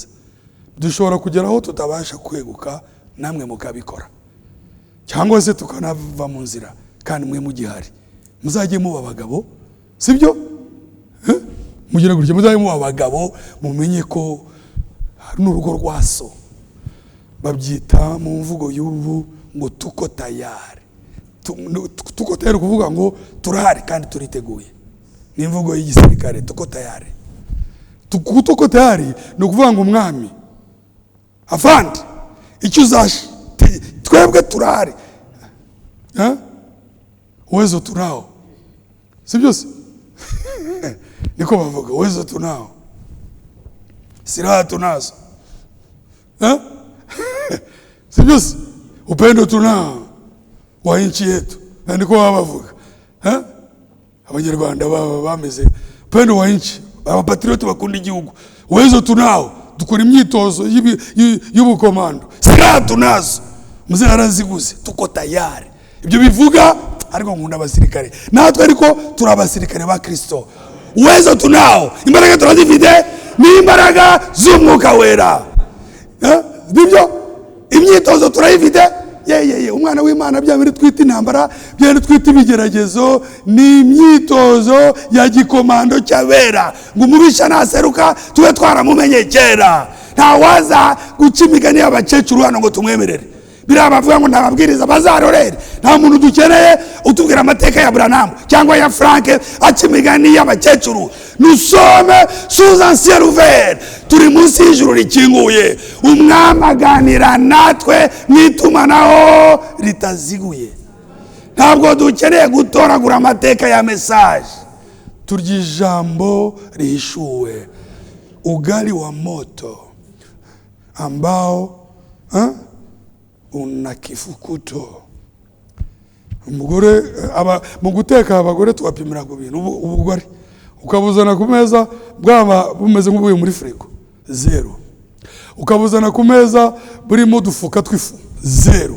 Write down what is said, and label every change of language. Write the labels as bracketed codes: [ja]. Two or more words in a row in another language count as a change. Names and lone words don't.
[rw] Dushobora kugeraho tutabasha kweguka, namwe mukabikora, cyangwa se tukanava mu nzira kandi mwe mugihari. Muzajye muba abagabo, sibyo? Mugira gutya, muzajye muba abagabo, mumenye ko hari n'urugo rwa so. Babyita mu mvugo y'ubu ngo [sw] tuko tayari. Tuko tayari [rw] kuvuga ngo turahari kandi turiteguye. Ni imvugo y'igisirikare, [sw] tuko tayari. Tuko tayari [rw] ni ukuvuga ngo umwami, afandi, icyo uzaje, twebwe turahari. [sw] Uwezo tunao, [rw] si byose? Niko bavuga, [sw] uwezo tunao, silaha tunazo, [rw] si byose? [sw] Upendo tunao wa nchi yetu, [rw] niko bavuga. Abanyarwanda bameze [sw] upendo wa nchi, [rw] abapatrioti bakunda igihugu. [sw] Uwezo tunao, [rw] dukora imyitozo y'ubukomando, [sw] silaha tunazo, [rw] muze araziguze, [sw] tuko tayari. [rw] Ibyo bivuga ariko nkunda abasirikare, natwe ariko turi abasirikare ba Kristo. [sw] Uwezo tunao, [rw] imbaraga turazifite, ni imbaraga z'umwuka wera. Nibyo imyitozo turayifite. Umwana w'Imana byabiri twita intambara, byabiri twita ibigeragezo, ni imyitozo ya gikomando cy'abera. Ngo umubisha naseruka tube twaramumenye kera. Nta waza guca imigani y'abakecuru hano ngo tumwemerere. Biriya bavuga ngo ntababwiriza bazarorere. Nta muntu dukeneye utubwira amateka ya Branham cyangwa ya Frank aca imigani y'abakecuru. Nusome [fr] sous ancien ouvert, [rw] turi munsi y'ijuru rikinguye. Umwami aganira natwe mwitumanaho ritaziguye. Ntabwo dukeneye gutoragura amateka ya message, turya ijambo rihishuwe, [sw] ugali wa moto ambao una kifukuto. [rw] Umugore mu guteka abagore tubapimira ku bintu. Ubugari ukabuzana ku meza bwaba bumeze nk'ubuye muri frigo, zero. Ukabuzana ku meza burimo dufuka twifu, zero.